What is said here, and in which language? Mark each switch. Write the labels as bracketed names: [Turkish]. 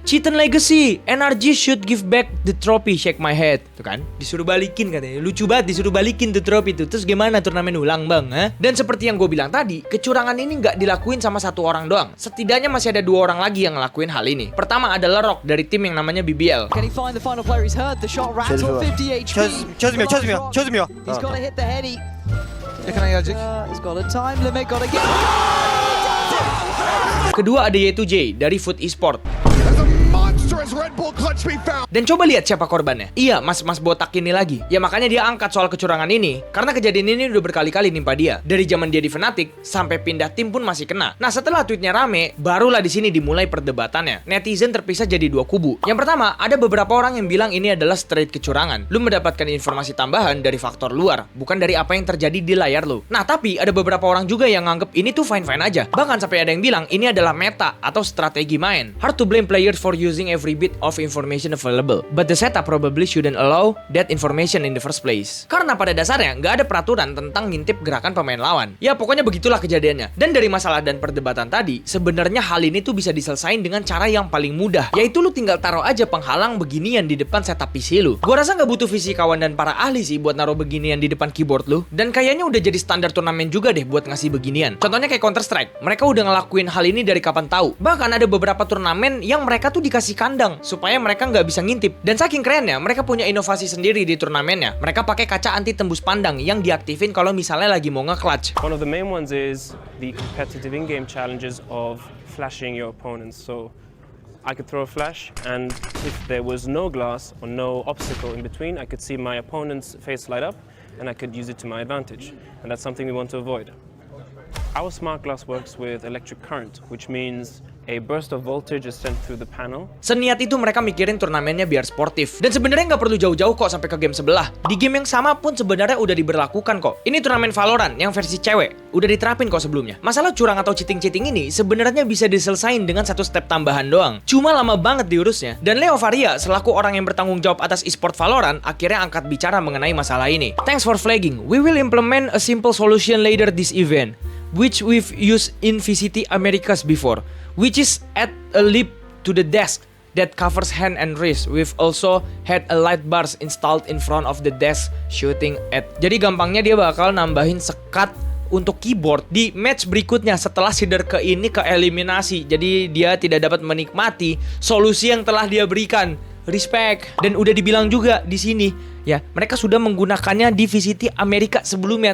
[English] Cheaten Legacy, NRG should give back the trophy, shake my head. [Indonesian] Tuh kan, disuruh balikin katanya. Lucu banget disuruh balikin tuh trophy itu. Terus gimana turnamen ulang bang? Dan seperti yang gue bilang tadi, kecurangan ini nggak dilakuin sama satu orang doang. Setidaknya masih ada 2 orang lagi yang ngelakuin hal ini. Pertama adalah Rock dari tim yang namanya BBL. [English] Can he find the final player? He's heard the shot rattle. 50 HP. 쳐주며. He's got to hit the heady. [Korean] 해야지. [English] He's got a time limit. Got to get. [Indonesian] Kedua ada Y2J dari Foot Esport. Dan coba lihat siapa korbannya. Iya, mas-mas botak ini lagi. Ya makanya dia angkat soal kecurangan ini karena kejadian ini udah berkali-kali nimpa dia. Dari zaman dia di Fnatic sampai pindah tim pun masih kena. Nah, setelah tweetnya rame, barulah di sini dimulai perdebatannya. Netizen terpisah jadi 2 kubu. Yang pertama, ada beberapa orang yang bilang ini adalah straight kecurangan. Lu mendapatkan informasi tambahan dari faktor luar, bukan dari apa yang terjadi di layar lu. Nah, tapi ada beberapa orang juga yang nganggep ini tuh fine-fine aja. Bahkan sampai ada yang bilang ini adalah meta atau strategi main. [English] Hard to blame players for using every bit of information available, but the setup probably shouldn't allow that information in the first place. [Indonesian] Karena pada dasarnya nggak ada peraturan tentang ngintip gerakan pemain lawan. Ya pokoknya begitulah kejadiannya. Dan dari masalah dan perdebatan tadi, sebenarnya hal ini tuh bisa diselesain dengan cara yang paling mudah, yaitu lu tinggal taruh aja penghalang beginian di depan setup PC lu. Gua rasa nggak butuh visi kawan dan para ahli sih buat naruh beginian di depan keyboard lu. Dan kayaknya udah jadi standar turnamen juga deh buat ngasih beginian. Contohnya kayak Counter Strike, mereka udah ngelakuin hal ini dari kapan tahu. Bahkan ada beberapa turnamen yang mereka tuh dikasih kandang supaya mereka nggak bisa ngintip. Dan saking kerennya, mereka punya inovasi sendiri di turnamennya. Mereka pakai kaca anti tembus pandang yang diaktifin kalau misalnya lagi mau nge-clutch. [English] One of the main ones is the competitive in-game challenges of flashing your opponents. So I could throw a flash, and if there was no glass or no obstacle in between, I could see my opponent's face light up, and I could use it to my advantage. And that's something we want to avoid. Our smart glass works with electric current, which means a burst of voltage is sent through the panel. [Indonesian] Seniat itu mereka mikirin turnamennya biar sportif. Dan sebenarnya nggak perlu jauh-jauh kok sampai ke game sebelah. Di game yang sama pun sebenarnya udah diberlakukan kok. Ini turnamen Valorant yang versi cewek. Udah diterapin kok sebelumnya. Masalah curang atau cheating-cheating ini sebenarnya bisa diselesain dengan satu step tambahan doang. Cuma lama banget diurusnya. Dan Leo Varia selaku orang yang bertanggung jawab atas e-sport Valorant akhirnya angkat bicara mengenai masalah ini. [English] Thanks for flagging. We will implement a simple solution later this event, which we've used in VCT Americas before, which is add a lip to the desk that covers hand and wrist. We've also had a light bars installed in front of the desk shooting at. [Indonesian] Jadi gampangnya dia bakal nambahin sekat untuk keyboard di match berikutnya setelah Cider ke ini ke eliminasi. Jadi dia tidak dapat menikmati solusi yang telah dia berikan. Respect. Dan udah dibilang juga di sini ya, mereka sudah menggunakannya di VCT Amerika sebelumnya.